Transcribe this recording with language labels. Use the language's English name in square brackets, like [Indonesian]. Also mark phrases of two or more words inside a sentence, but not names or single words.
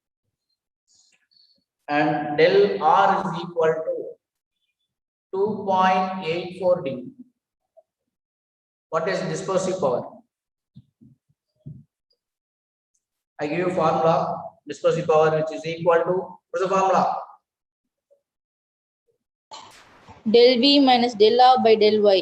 [English] And del R is equal to 2.84 degree. What is dispersive power? I give you formula. Dispersive power which is equal to, what's the formula? Del V minus del R by del Y.